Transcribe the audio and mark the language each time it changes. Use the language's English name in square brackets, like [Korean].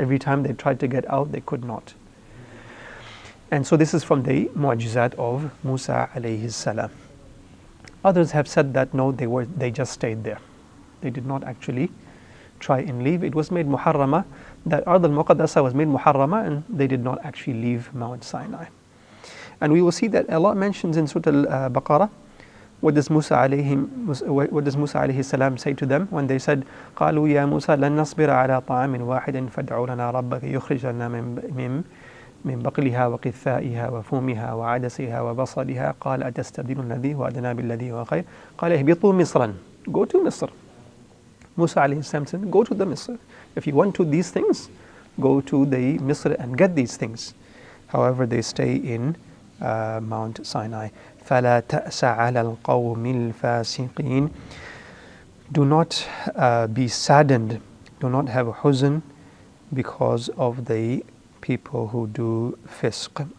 [English] Every time they tried to get out, they could not. And so this is from the mu'jizat of Musa alayhi salam. Others have said that no, they just stayed there. They did not actually try and leave. It was made muharrama, that Ard al-Muqaddasa was made muharrama, and they did not actually leave Mount Sinai. And we will see that Allah mentions in Surah Al-Baqarah, what does Musa alayhi salam say to them when they said, [Arabic] قالوا يا موسى لن نصبر على طعام واحد فادع لنا ربك يخرج لنا من بقلها وقثائها وفومها وعدسها وبصلها قال أتستبدل الذي هو أدنى بالذي هو خير قال اهبطوا مصرا. [English] Go to Misr. Musa alayhi salam said, go to the Misr. If you want to these things, go to the Misr and get these things. However, they stay in Mount Sinai. [Arabic] فَلَا تَأْسَ عَلَى الْقَوْمِ الْفَاسِقِينَ. [English] Do not be saddened, do not have huzn because of the people who do fisq.